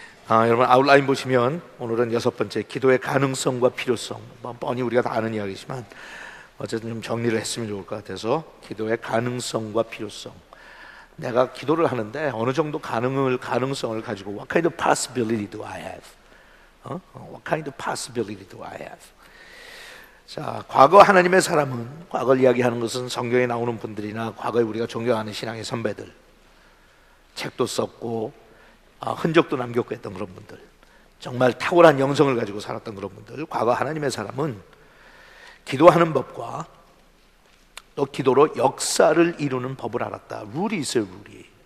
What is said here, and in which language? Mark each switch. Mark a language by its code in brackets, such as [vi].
[ko] 여러분 아웃라인 보시면 오늘은 6번째 기도의 가능성과 필요성, 뻔히 우리가 다 아는 이야기지만 어쨌든 좀 정리를 했으면 좋을 것 같아서 기도의 가능성과 필요성, 내가 기도를 하는데 어느 정도 가능성을 가지고 [en] what kind of possibility do I have? What kind of possibility do I have? [ko] 자, 과거 하나님의 사람은, 과거를 이야기하는 것은 성경에 나오는 분들이나 과거에 우리가 존경하는 신앙의 선배들, 책도 썼고 흔적도 남겼고 했던 그런 분들, 정말 탁월한 영성을 가지고 살았던 그런 분들, 과거 하나님의 사람은 기도하는 법과 또 기도로 역사를 이루는 법을 알았다. 룰이 있어요. 룰이.